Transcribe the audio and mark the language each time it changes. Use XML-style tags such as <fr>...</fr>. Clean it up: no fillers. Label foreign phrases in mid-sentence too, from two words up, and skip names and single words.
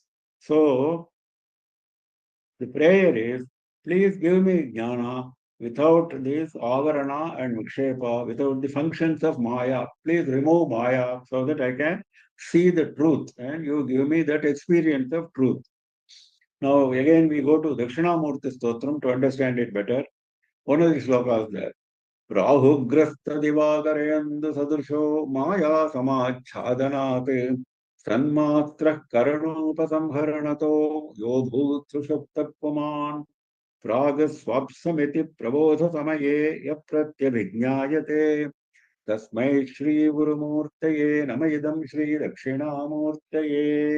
<en>So the prayer is, please give me jnana without this avarana and vikshepa, without the functions of maya. Please remove maya so that I can see the truth and you give me that experience of truth. Now, again, we go to Dakshinamurti Stotram to understand it better. One of the slokas there.</en> <sa>Rahugrasta Divagarayandu Sadrsho Maya Samachhadanat Sanmatra Karanupa Samharanato Yobhut Sushaptapuman Pragaswapsamiti Prabodha Samaye Yapratyabhignayate Tasmai Shri Gurumurtaye Namayidam Shri Dakshinamurtaye.</sa>